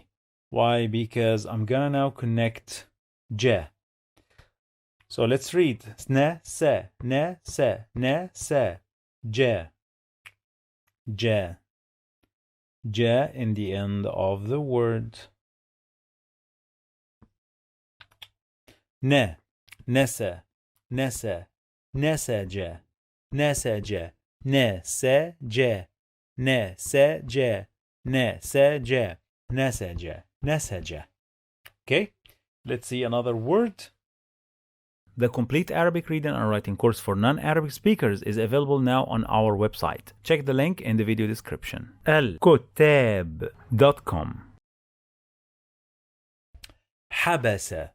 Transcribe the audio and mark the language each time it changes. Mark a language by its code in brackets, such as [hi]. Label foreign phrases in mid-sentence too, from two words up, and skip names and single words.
[en] Why? Because I'm gonna now connect je. So let's read. Ne se. Je. Ja in the end of the word. Ne, nese, nesaja, neseje, neseje. Okay, let's see another word. The complete Arabic reading and writing course for non-Arabic speakers is available now on our website. Check the link in the video description. alkutab.com. حبس.